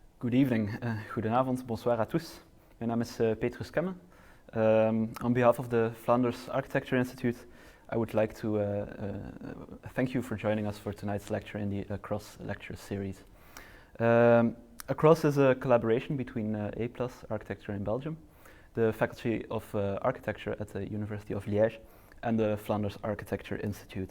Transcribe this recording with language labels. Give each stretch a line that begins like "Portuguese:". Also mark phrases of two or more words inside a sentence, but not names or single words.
English: Good evening,
Dutch: goedenavond,
French: bonsoir à tous.
Dutch: Mijn naam is Petrus Kemme.
English: On behalf of the Flanders Architecture Institute, I would like to thank you for joining us for tonight's lecture in the ACROSS lecture series. ACROSS is a collaboration between A+ Architecture in Belgium, the Faculty of Architecture at the University of Liège, and the Flanders Architecture Institute.